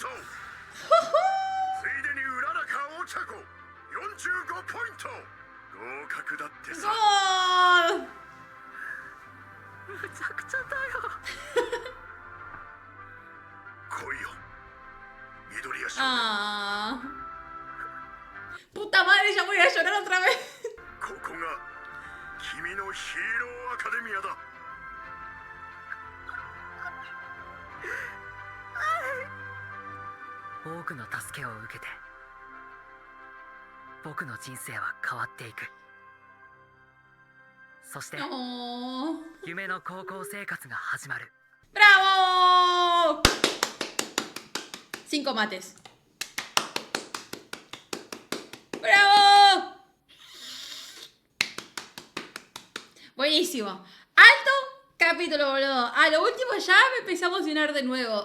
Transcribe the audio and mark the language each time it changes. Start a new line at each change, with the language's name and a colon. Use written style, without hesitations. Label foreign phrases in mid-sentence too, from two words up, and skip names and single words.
Japanese: ついでにうららかお茶子45ポイント。合格だってさ。
Spanish: ¡Gol!
Japanese: むちゃくちゃだよ。来いよ緑谷少年。 Ah.
Spanish: Puta madre, ya voy a llorar otra vez.
Japanese: ここが君のヒーローアカデミアだ。多くの助けを受けて僕の人生は変わっていく。そして
Spanish: No.
Japanese: 夢の高校生活が始まる。
Spanish: ¡Bravo! 5 mates. ¡Bravo! Buenísimo. Alto capítulo, boludo. A lo último ya me empecé a emocionar de nuevo.